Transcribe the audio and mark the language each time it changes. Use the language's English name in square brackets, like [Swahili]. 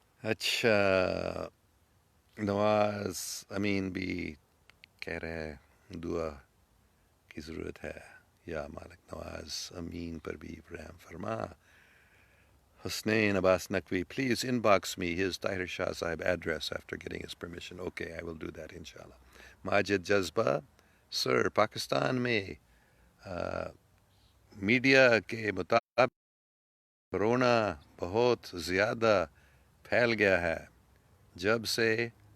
[Urdu] اچھا، نواز امین بھی کہہ رہے ہیں دعا کی ضرورت ہے. یا مالک نواز امین پر بھی رحم فرما. [English] Husnain Abbas Naqvi, please inbox me his Tahir Shah Sahib address after getting his permission. Okay, I will do that inshallah. [Urdu] Majid Jazba, sir, Pakistan میں میڈیا کے مطابق کرونا بہت زیادہ پھیل گیا ہے جب سے